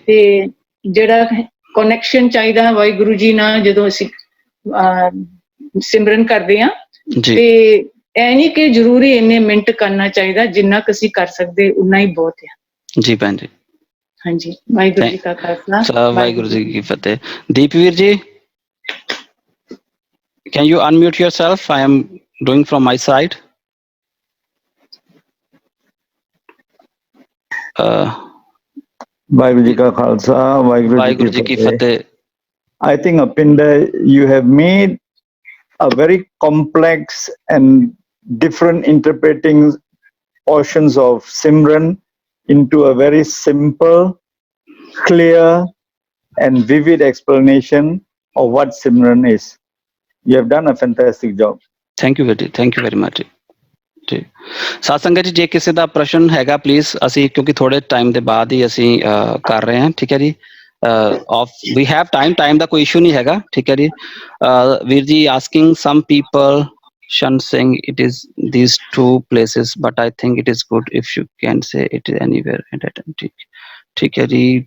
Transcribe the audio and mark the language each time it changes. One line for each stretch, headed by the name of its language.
Punjabi: ਤੇ ਜਿਹੜਾ ਕਨੈਕਸ਼ਨ ਚਾਹੀਦਾ ਵਾਹਿਗੁਰੂ ਜੀ ਨਾਲ ਜਦੋਂ ਅਸੀਂ ਸਿਮਰਨ ਕਰਦੇ ਹਾਂ, ਤੇ ਇਹ ਨਹੀਂ ਕਿ ਜ਼ਰੂਰੀ ਇੰਨੇ ਮਿੰਟ ਕਰਨਾ ਚਾਹੀਦਾ, ਜਿੰਨਾ ਕੁ ਅਸੀਂ ਕਰ ਸਕਦੇ ਉਨਾ ਹੀ ਬਹੁਤ ਹੈ। ਜੀ ਭੈਣ ਜੀ, ਹਾਂਜੀ, ਵਾਹਿਗੁਰੂ ਜੀ ਕਾ ਖਾਲਸਾ, ਵਾਹਿਗੁਰੂ ਜੀ ਕੀ ਫਤਿਹ।
English: Deepveer ji, can you unmute yourself? I am doing from my side.
Punjabi: Waheguru ji ਕਾ ਖਾਲਸਾ, ਵਾਹਿਗੁਰੂ ਜੀ ਕੀ ਫਤਿਹ।
English: I think Upinder, you have made a very complex and different interpreting portions of Simran into a very simple, clear and vivid explanation of what Simran is. You have done a fantastic job. Thank you very much ਜੀ।
Punjabi: ਸਾਧ ਸੰਗਤ ਜੀ, ਜੇ ਕਿਸੇ ਦਾ ਪ੍ਰਸ਼ਨ ਹੈਗਾ please, ਅਸੀਂ ਕਿਉਂਕਿ ਥੋੜੇ ਟਾਈਮ ਦੇ ਬਾਅਦ ਹੀ ਅਸੀਂ ਕਰ ਰਹੇ ਹਾਂ, ਠੀਕ ਹੈ ਜੀ।
English: we have time
Punjabi: ਦਾ ਕੋਈ ਇਸ਼ੂ ਨਹੀਂ ਹੈਗਾ, ਠੀਕ ਹੈ ਜੀ।
English: ਵੀਰ ਜੀ asking some people, Shan saying it is these two places, but I think it is good if you can say it anywhere and at time,
Punjabi: ਠੀਕ ਹੈ ਜੀ।